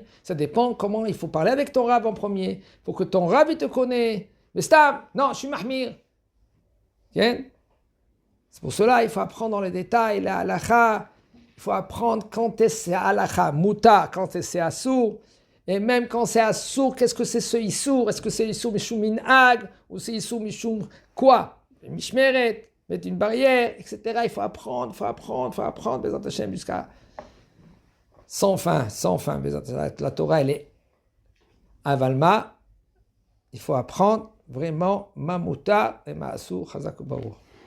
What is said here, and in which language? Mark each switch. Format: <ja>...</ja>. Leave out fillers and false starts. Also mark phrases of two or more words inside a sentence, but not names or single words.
<fr>Ça dépend comment il faut parler avec ton rab en premier. Pour que ton rab, il te connaisse. Mais stam, non, je suis mahmir. Bien? C'est pour cela il faut apprendre dans les détails, la halakha. Il faut apprendre quand c'est halakha, muta, quand c'est assour. Et même quand c'est assour, qu'est-ce que c'est ce issour? Est-ce que c'est</fr> <he>issour mishum minhag</he> <fr>ou c'est</fr> <he>issour mishum</he> <fr>quoi? Mishmeret, mettre une barrière, etc. Il faut apprendre,</fr> <he>Bezat Hashem,</he> <fr>jusqu'à sans fin. La Torah, elle est avalma. Il faut apprendre vraiment</fr> <he>ma muta</he> <fr>et</fr> <he>ma assour, chazak baruch.</he>